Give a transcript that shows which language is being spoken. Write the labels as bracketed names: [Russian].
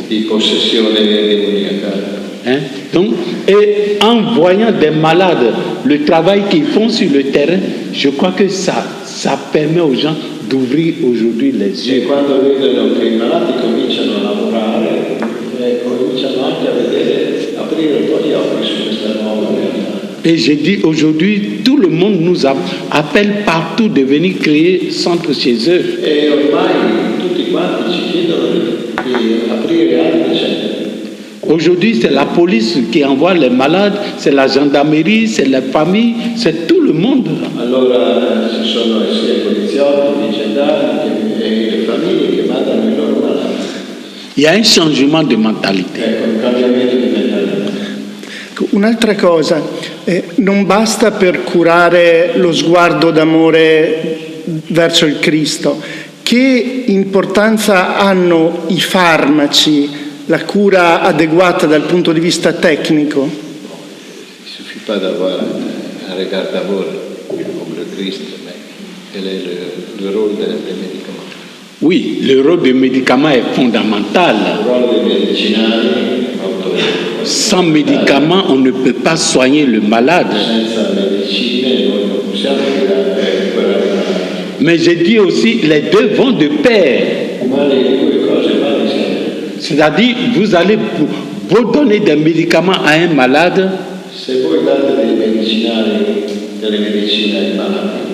[Italian] di possessione demoniacale. Hein? [French] Donc, et en voyant des malades, le travail qu'ils font sur le terrain, je crois que ça permet aux gens d'ouvrir aujourd'hui les [Italian] E [French] yeux. [Italian] quando vedono che i malati cominciano a lavorare, cominciano anche a vedere, aprire un po' gli occhi su questa nuova realtà. [French] Et j'ai dit aujourd'hui, tout le monde nous appelle partout de venir créer centre chez eux. [Italian] E ormai tutti quanti ci chiedono di aprire altri centri. [French] Aujourd'hui, c'est la police qui envoie les malades, c'est la gendarmerie, c'est la famille, c'est tout le monde. [Italian] Allora ci sono sia i poliziotti, i gendarmi e le famiglie che mandano i loro malati. [French] Il y a un changement de mentalité. [Italian] Ecco, un cambiamento di mentalità. Un'altra cosa, non basta per curare lo sguardo d'amore verso il Cristo. Che importanza hanno i farmaci, la cura adeguata dal punto di vista tecnico? [French] Il suffit pas d'avoir un regard d'amour comme le Christ, mais quel est le rôle des médicaments? Oui, le rôle des médicaments est fondamental. [Italian] Il ruolo dei medicinali [French] Sans médicaments, on ne peut pas soigner le malade. [Italian] senza medicine noi non possiamo recuperare i malati. [French] Mais j'ai dit aussi, les deux vont de pair. [Italian] Ma le due cose vanno insieme. [French] C'est-à-dire, vous allez vous donner des médicaments à un malade. [Italian] Se voi date dei medicinali, delle medicine ai malati,